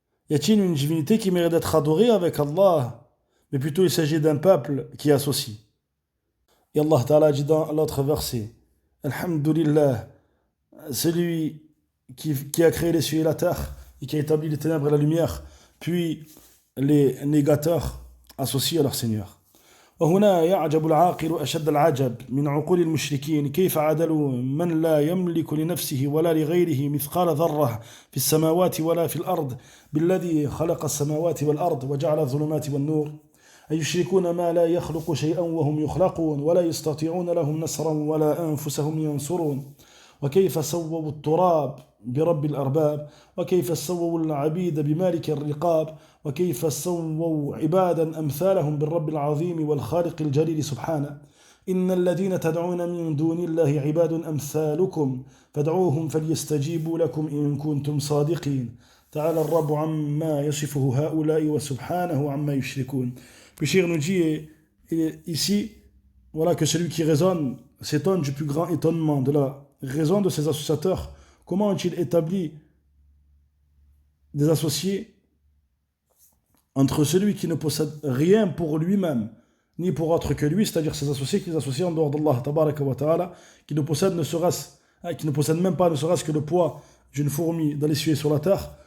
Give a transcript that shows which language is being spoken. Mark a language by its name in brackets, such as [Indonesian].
[French] Y a-t-il une divinité qui mérite d'être adorée avec Allah? Mais plutôt il s'agit d'un peuple qui associe. Et Allah Ta'ala dit dans l'autre verset, Alhamdulillah, celui qui a créé les cieux et la terre et qui a établi les ténèbres et la lumière, puis les négateurs associés à leur Seigneur. [Arabic] وهنا يعجب العاقل أشد العجب من عقول المشركين كيف عدلوا من لا يملك لنفسه ولا لغيره مثقال ذرة في السماوات ولا في الأرض بالذي خلق السماوات والأرض وجعل الظلمات والنور أيشركون ما لا يخلق شيئا وهم يخلقون ولا يستطيعون لهم نصرا ولا أنفسهم ينصرون وكيف سووا التراب برب الأرباب وكيف سووا العبيد بمالك الرقاب وكيف سووا عبادا أمثالهم بالرب العظيم والخالق الجليل سبحانه إن الذين تدعون من دون الله عباد أمثالكم فادعوهم فليستجيبوا لكم إن كنتم صادقين تعالى الرب عما يصفه هؤلاء وسبحانه عما يشركون. [French] Puis Cheikh nous dit ici, voilà que celui qui raisonne s'étonne du plus grand étonnement de la raison de ces associateurs. Comment ont-ils établi des associés entre celui qui ne possède rien pour lui-même, ni pour autre que lui, c'est-à-dire ces associés qu'ils associent en dehors d'Allah, tabaraka wa ta'ala, qui ne possèdent même pas ne serait-ce que le poids d'une fourmi dans les cieux et sur la terre.